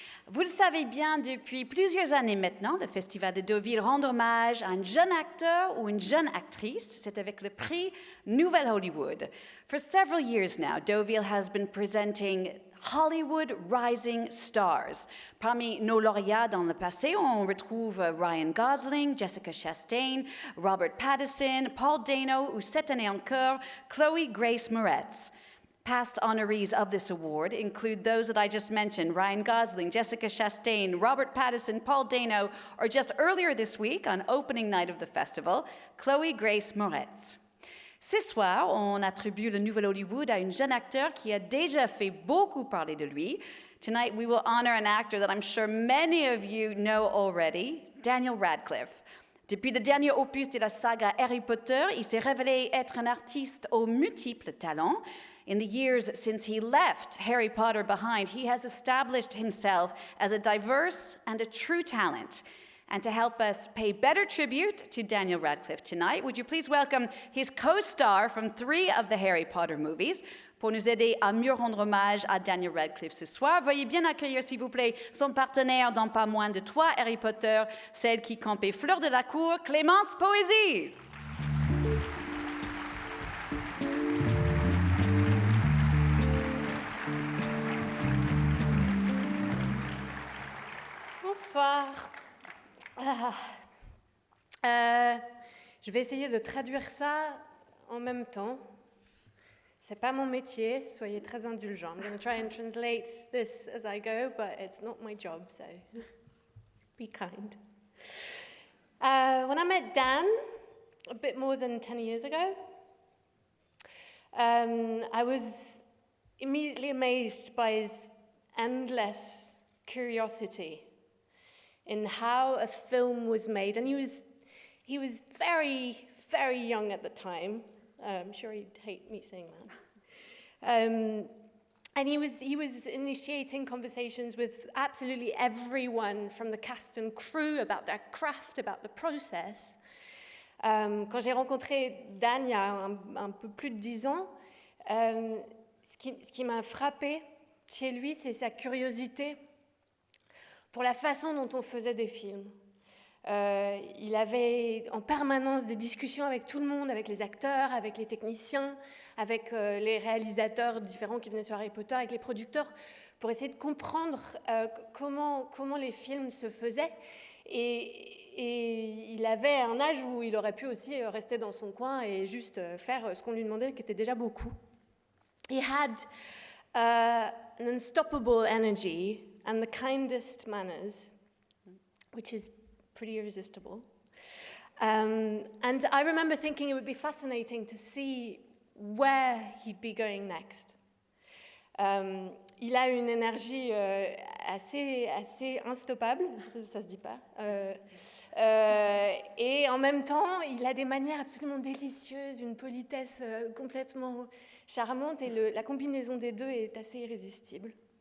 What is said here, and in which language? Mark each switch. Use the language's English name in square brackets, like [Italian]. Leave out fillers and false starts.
[French] Vous le savez bien, depuis plusieurs années maintenant, le Festival de Deauville rend hommage à un jeune acteur ou une jeune actrice. C'est avec le prix Nouvelle Hollywood. [English] For several years now, Deauville has been presenting Hollywood Rising Stars. [French] Parmi nos lauréats dans le passé, on retrouve Ryan Gosling, Jessica Chastain, Robert Pattinson, Paul Dano ou cette année encore, Chloe Grace Moretz. [English] Past honorees of this award include those that I just mentioned, Ryan Gosling, Jessica Chastain, Robert Pattinson, Paul Dano, or just earlier this week, on opening night of the festival, Chloe Grace Moretz. [French] Ce soir, on attribue le Nouvel Hollywood à un jeune acteur qui a déjà fait beaucoup parler de lui. [English] Tonight, we will honor an actor that I'm sure many of you know already, Daniel Radcliffe. [French] Depuis le dernier opus de la saga Harry Potter, il s'est révélé être un artiste aux multiples talents. [English] In the years since he left Harry Potter behind, he has established himself as a diverse and a true talent. And to help us pay better tribute to Daniel Radcliffe tonight, would you please welcome his co-star from 3 of the Harry Potter movies? [French] Pour nous aider à mieux rendre hommage à Daniel Radcliffe ce soir, veuillez bien accueillir, s'il vous plaît, son partenaire dans pas moins de 3 Harry Potter, celle qui campait fleur de la cour, Clémence Poésie. Bonsoir. Je vais essayer de traduire ça en même temps. C'est pas mon métier, soyez très indulgents. [English] I'm going to try and translate this as I go, but it's not my job, so be kind. When I met Dan a bit more than 10 years ago, I was immediately amazed by his endless curiosity in how a film was made, and he was very, very young at the time. I'm sure he'd hate me saying that. And he was initiating conversations with absolutely everyone from the cast and crew about their craft, about the process. [French] Quand j'ai rencontré Dan il y a un peu plus de 10 ans, ce qui m'a frappé chez lui, c'est sa curiosité pour la façon dont on faisait des films. Il avait en permanence des discussions avec tout le monde, avec les acteurs, avec les techniciens, avec les réalisateurs différents qui venaient sur Harry Potter, avec les producteurs, pour essayer de comprendre comment les films se faisaient. Et il avait un âge où il aurait pu aussi rester dans son coin et juste faire ce qu'on lui demandait, qui était déjà beaucoup. [English] He had an unstoppable energy and the kindest manners, which is pretty irresistible. And I remember thinking it would be fascinating to see where he'd be going next. [French] Il a une énergie assez instoppable, ça se dit pas. Et en même temps, il a des manières absolument délicieuses, une politesse complètement charmante, et la combinaison des deux est assez irrésistible.